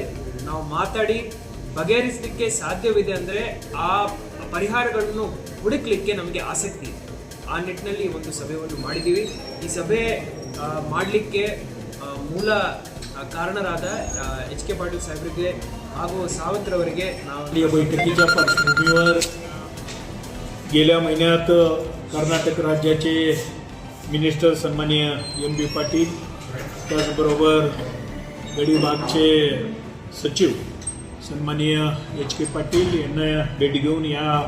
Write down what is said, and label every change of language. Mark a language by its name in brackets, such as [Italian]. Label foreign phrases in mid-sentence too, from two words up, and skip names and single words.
[Kannada] ನಾವು ಮಾತಾಡಿ ಬಗೆಹರಿಸಲಿಕ್ಕೆ ಸಾಧ್ಯವಿದೆ ಅಂದರೆ ಆ ಪರಿಹಾರಗಳನ್ನು ಹುಡುಕಲಿಕ್ಕೆ ನಮಗೆ ಆಸಕ್ತಿ ಇದೆ. ಆ ನಿಟ್ಟಿನಲ್ಲಿ ಒಂದು ಸಭೆಯನ್ನು ಮಾಡಿದ್ದೀವಿ. ಈ ಸಭೆ ಮಾಡಲಿಕ್ಕೆ ಮೂಲ ಕಾರಣರಾದ HK ಪಾಟೀಲ್ ಸಾಹೇಬರಿಗೆ ಹಾಗೂ सावंतरवರಿಗೆ ನಾವು [Marathi] या बैठकीच्या पार्श्वभूमीवर गेल्या महिन्यात कर्नाटक राज्याचे मिनिस्टर सन्माननीय MB पाटील, त्याचबरोबर गडी भागचे सचिव सन्माननीय HK पाटील यांना भेट घेऊन या